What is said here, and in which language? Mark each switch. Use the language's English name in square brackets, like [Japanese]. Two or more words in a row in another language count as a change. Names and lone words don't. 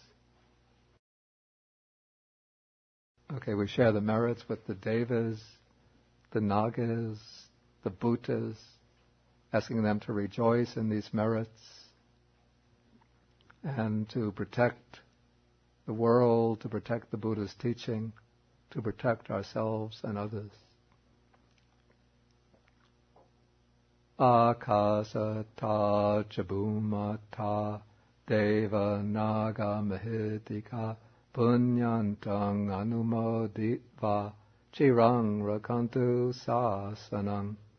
[English] Okay, we share the merits with the devas, the nagas, the bhutas, asking them to rejoice in these merits and to protect the world, to protect the Buddha's teaching, to protect ourselves and others. [Pali] Akasata chabumata deva naga mahitika punyantang anumoditva chirang rakantu sasanang.